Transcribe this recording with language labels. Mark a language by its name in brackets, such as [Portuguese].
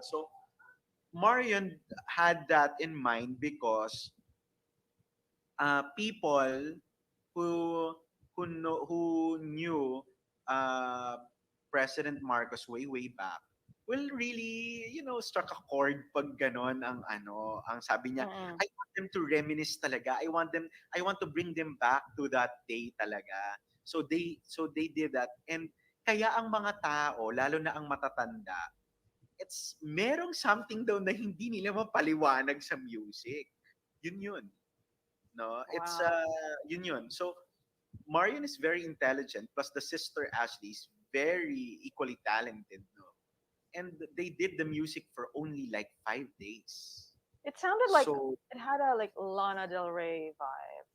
[English] So Marion had that in mind because people who who knew uh, President Marcos way back will really struck a chord [Filipino] pag ganon ang sabi niya. Mm. [English] I want them to reminisce talaga. I want to bring them back to that day talaga. So they did that, and [Filipino] Kaya ang mga tao, lalo na ang matatanda, merong something daw na hindi nila mapaliwanag sa music. Yun yun. No? Wow. Yun yun. [English] So, Marion is very intelligent, plus the sister Ashley is very equally talented. No? And they did the music for only like 5 days. It sounded like So, it had a like Lana Del Rey vibe.